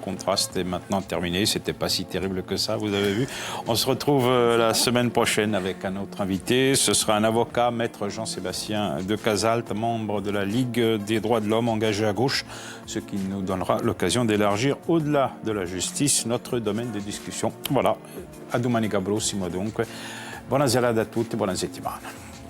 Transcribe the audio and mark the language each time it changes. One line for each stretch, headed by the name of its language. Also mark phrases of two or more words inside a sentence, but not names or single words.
French: Contraste est maintenant terminé. C'était pas si terrible que ça, vous avez vu. On se retrouve la semaine prochaine avec un autre invité. Ce sera un avocat, maître Jean-Sébastien de Casalte, membre de la Ligue des droits de l'homme engagé à gauche, ce qui nous donnera l'occasion d'élargir au-delà de la justice notre domaine de discussion. Voilà.
Italian: A domani, prossimo dunque. Buona serata a tutti, buona settimana.